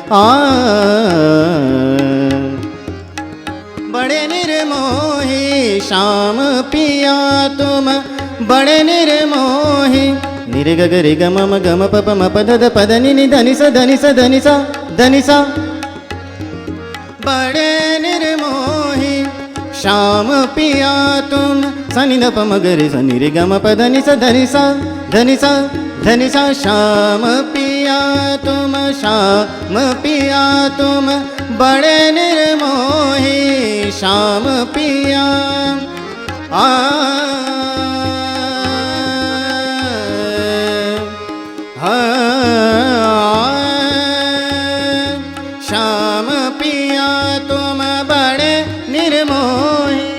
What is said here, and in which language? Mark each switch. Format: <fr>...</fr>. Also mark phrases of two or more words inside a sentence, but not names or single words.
<hi>बड़े निर्मोही श्याम पिया तुम बड़े निर्मोही निरे ग ग रे ग म म ग म प प म प ध ध प ध नि नि ध नि सा ध नि सा ध नि सा ध नि सा बड़े निर्मोही श्याम पिया तुम सा नि ध प म ग रे सा नि रे ग म प ध नि सा ध नि सा ध नि सा ध नि सा श्याम पिया तुम श्याम पिया तुम बड़े निर्मोही श्याम पिया श्याम पिया तुम बड़े निर्मोही</hi>